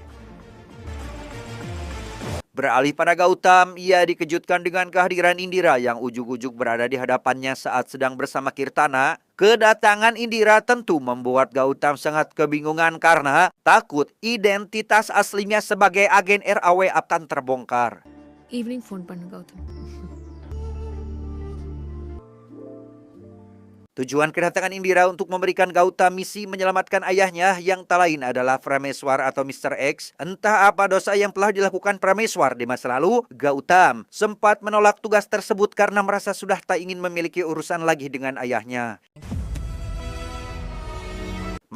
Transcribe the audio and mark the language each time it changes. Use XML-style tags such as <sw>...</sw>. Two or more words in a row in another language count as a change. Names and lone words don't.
<id>Beralih pada Gautam, ia dikejutkan dengan kehadiran Indira yang ujug-ujug berada di hadapannya saat sedang bersama Kirtana. Kedatangan Indira tentu membuat Gautam sangat kebingungan karena takut identitas aslinya sebagai agen RAW akan terbongkar.</id> <en>evening phone</en> <ta>பண்ணு கௌதம்.</ta> <id>Tujuan kedatangan Indira untuk memberikan Gautam misi menyelamatkan ayahnya yang tak lain adalah Prameswar atau Mr. X. Entah apa dosa yang telah dilakukan Prameswar di masa lalu, Gautam sempat menolak tugas tersebut karena merasa sudah tak ingin memiliki urusan lagi dengan ayahnya.</id>